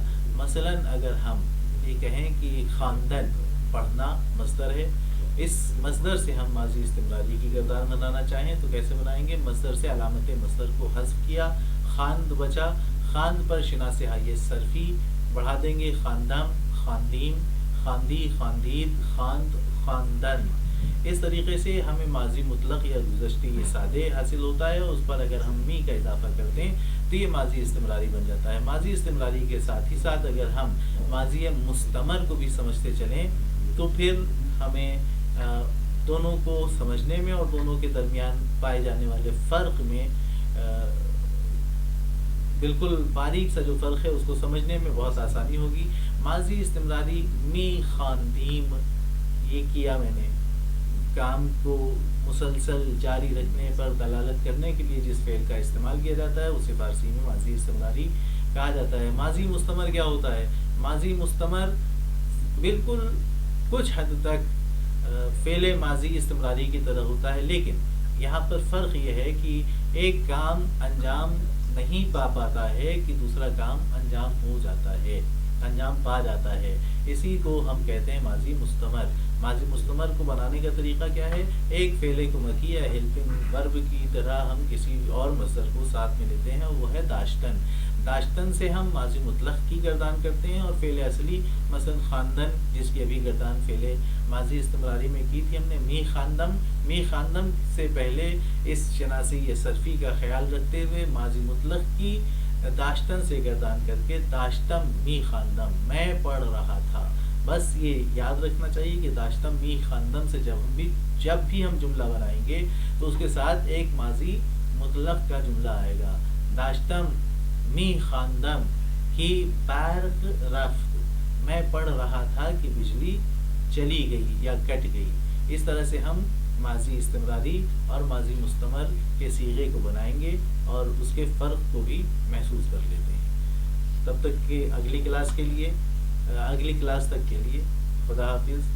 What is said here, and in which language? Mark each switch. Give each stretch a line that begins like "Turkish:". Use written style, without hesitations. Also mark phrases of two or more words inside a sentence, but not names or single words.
Urdu: مثلا اگر ہم یہ کہیں کہ خواندن پڑھنا مصدر ہے، اس مصدر سے ہم ماضی استمراری کی کردار بنانا چاہیں تو کیسے بنائیں گے؟ مصدر سے علامت مصدر کو حذف کیا، خواند بچا، خواند پر شناس ہائی صرفی بڑھا دیں گے،
Persian: خواندم، خواندیم، خواندی، خواندید، خواند، خواندن۔
Urdu: اس طریقے سے ہمیں ماضی مطلق یا
Persian: گزشتے یہ سادے
Urdu: حاصل ہوتا ہے، اس پر اگر ہم می کا اضافہ کر دیں تو یہ ماضی استمراری بن جاتا ہے۔ ماضی استمراری کے ساتھ ہی ساتھ اگر ہم ماضی مستمر کو بھی سمجھتے چلیں تو پھر ہمیں دونوں کو سمجھنے میں اور دونوں کے درمیان پائے جانے والے فرق میں بالکل باریک سا جو فرق ہے اس کو سمجھنے میں بہت آسانی ہوگی۔ ماضی استمراری
Persian: می خواندیم،
Urdu: یہ کیا میں نے، کام کو مسلسل جاری رکھنے پر دلالت کرنے کے لیے جس فعل کا استعمال کیا جاتا ہے اسے فارسی میں ماضی استمراری کہا جاتا ہے۔ ماضی مستمر کیا ہوتا ہے؟ ماضی مستمر بالکل کچھ حد تک فعل ماضی استمراری کی طرح ہوتا ہے، لیکن یہاں پر فرق یہ ہے کہ ایک کام انجام نہیں پاتا ہے کہ دوسرا کام انجام ہو جاتا ہے، انجام پا جاتا ہے، اسی کو ہم کہتے ہیں ماضی مستمر۔ ماضی مستمر کو بنانے کا طریقہ کیا ہے؟ ایک فعل کمکی یا
English: helping verb
Urdu: کی طرح ہم کسی اور مصدر کو ساتھ میں لیتے ہیں، اور وہ ہے داشتن۔ داشتن سے ہم ماضی مطلق کی گردان کرتے ہیں، اور فعل اصلی مثلا خواندن، جس کی ابھی گردان فعل ماضی استمراری میں کی تھی ہم نے،
Persian: می خواندم، می خواندم
Urdu: سے پہلے اس شناسی یا صرفی کا خیال رکھتے ہوئے ماضی مطلق کی داشتن سے گردان کر کے
Persian: داشتم می خواندم،
Urdu: میں پڑھ رہا تھا۔ بس یہ یاد رکھنا چاہیے کہ
Persian: داشتم می خواندم
Urdu: سے جب بھی ہم جملہ بنائیں گے تو اس کے ساتھ ایک ماضی مطلق کا جملہ آئے گا۔
Persian: داشتم می خواندم کی برق رفت،
Urdu: میں پڑھ رہا تھا کہ بجلی چلی گئی یا کٹ گئی۔ اس طرح سے ہم ماضی استمراری اور ماضی مستمر کے صیغے کو بنائیں گے اور اس کے فرق کو بھی محسوس کر لیتے ہیں۔ تب تک کہ اگلی کلاس تک کے لیے خدا حافظ۔